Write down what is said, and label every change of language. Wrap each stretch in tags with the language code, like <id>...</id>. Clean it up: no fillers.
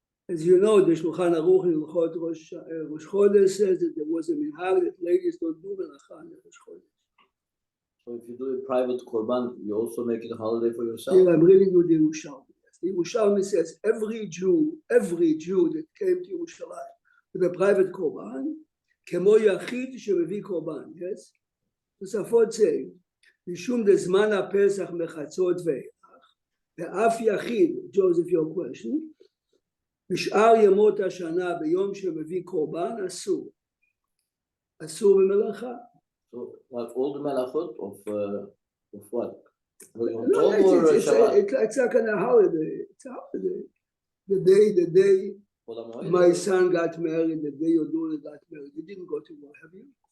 <en>As you know, the Shulchan Aruch in Rosh Chodesh says that there was a minhag that ladies don't do melacha on Rosh Chodesh. So if you do a private korban, you also make it a holiday for yourself? Here I'm reading you the Yerushalmi. The Yerushalmi says every Jew that came to Yerushalayim with a private korban,</en> <he>kemo yachid shemevi korban,</he> <en>yes?</en> <he>Tosafot say, משום דזמן הפסח מחצות ואילך, ואף יחיד,</he> <en>Joseph, your question,</en> <he>בשאר ימות השנה ביום שמביא קורבן אסור במלאכה.</he> <en>So like all the melachot of what? No, it's like a holiday. It's a holiday. The day my son got married, the day your daughter got married, you didn't go to war, have you?</en>